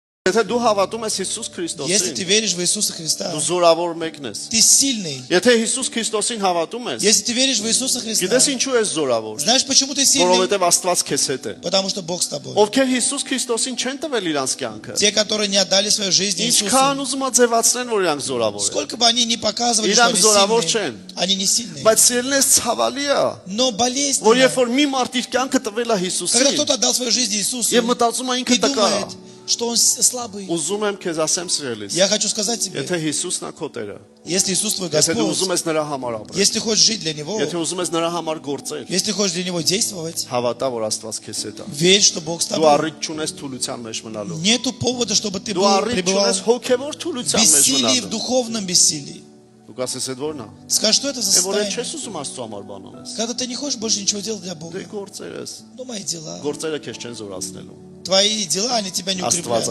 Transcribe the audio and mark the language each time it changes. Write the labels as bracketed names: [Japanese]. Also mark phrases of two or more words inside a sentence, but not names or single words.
[Armenian] Եթե դու հավատում ես Հիսուս [Russian] Если ты [Armenian] Քրիստոսին, [Russian] веришь в Иисуса Христа, [Armenian] դու զորավոր մեկն ես։ [Russian] ты сильный. [Armenian] Եթե Հիսուս Քրիստոսին հավատում ես, [Russian] Если ты веришь в Иисуса Христа, [Armenian] գիտես ինչու ես զորավոր, [Russian] знаешь, почему ты сильный? [Armenian] որովհետև Աստված քեզ հետ է։ [Russian] Потому что Бог с тобой. [Armenian] Ովքեր Հիսուս Քրիստոսին չեն տվել իրանց կյանքը, [Russian] Те, которые не отдали свою жизнь Иисусу, [Armenian] ինչքան ուզում ա ձևացնեն, որ իրանք զորավոր են։ [Russian] сколько бы они ни показывали, что [Armenian] Իրանք [Russian] они [Armenian] զորավոր [Russian] сильные, [Armenian] չեն։ [Russian] они не сильные. [Armenian] Բայց սիրելիներս ցավալի է, [Russian] Но [Armenian] որ [Russian] болезненно, [Armenian] երբ որ մի մարդ իր կյանքը տվել է [Russian] когда [Armenian] Հիսուսին, [Russian] кто-то отдал свою жизнь Иисусу [Armenian] եւ մտածում է [Russian] и [Armenian] ինքը տկա, [Russian] думает, что он слабый. [Armenian] ուզում եմ քեզ ասեմ սիրելիս, [Russian] Я хочу сказать тебе, [Armenian] եթե Հիսուսն է քո Տերը, [Russian] если Иисус твой [Armenian] եթե դու [Russian] Господь, [Armenian] ուզում ես նրա համար ապրել, [Russian] если ты хочешь жить для Него, [Armenian] եթե ուզում ես նրա համար գործել, [Russian] если ты хочешь для Него действовать, [Armenian] հավատա, որ Աստված քեզ հետ է։ [Russian] верь, что Бог с [Armenian] Դու [Russian] тобой. [Armenian] առիթ չունես թուլության մեջ մնալու։ [Russian] Нету повода, чтобы ты [Armenian] Դու [Russian] был, [Armenian] առիթ [Russian] пребывал [Armenian] չունես հոգևոր [Russian] в [Armenian] թուլության մեջ [Russian] бессилии, в [Armenian] մնալու։ [Russian] духовном бессилии. [Armenian] Դու կասես այդ որն է։ [Russian] Скажи, что это за [Armenian] Է որ այդ [Russian] состояние? [Armenian] չես ուզում Աստծո համար բան անես։ [Russian] Когда ты не хочешь больше ничего делать для Бога. [Armenian] Դե գործերս, [Russian] Ну, мои дела. [Armenian] գործերը քեզ չեն զորացնելու։ [Russian] Твои дела, они тебя не [Armenian] Աստված [Russian] укрепляют.